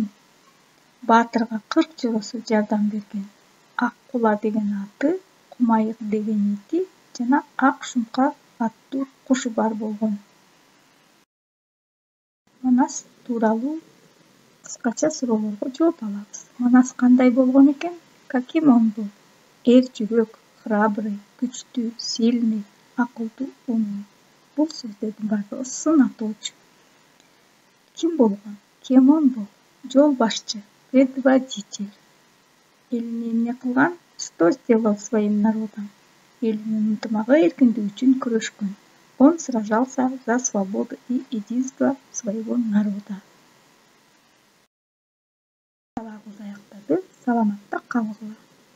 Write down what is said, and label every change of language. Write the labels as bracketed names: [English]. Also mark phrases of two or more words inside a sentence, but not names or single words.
[Kyrgyz] Баатырга 40 жолосо жардам берген. Ак кула деген аты, Кумайык деген ити жана Ак шумка аттуу кушу бар болгон. Манас тууралуу кыскача суроолорго жооп алабыз. Манас кандай болгон экен? [Russian] Каким он был? [Kyrgyz] Эр жүрөк, храбрый, күчтүү, сильный, акылдуу, умный. Бул сөздөрдүн баардыгы сын атоочу. Ким болгон? [Russian] Кем он был? [Kyrgyz] Жол башчы, предводитель. Элине эмне кылган? [Russian] Что сделал своим народом? [Kyrgyz] Элинин ынтымагы, эркиндиги үчүн күрөшкөн. [Russian] Он сражался за свободу и единство своего народа. [Kyrgyz] Сабагыбыз аякталды. Саламатта калгыла.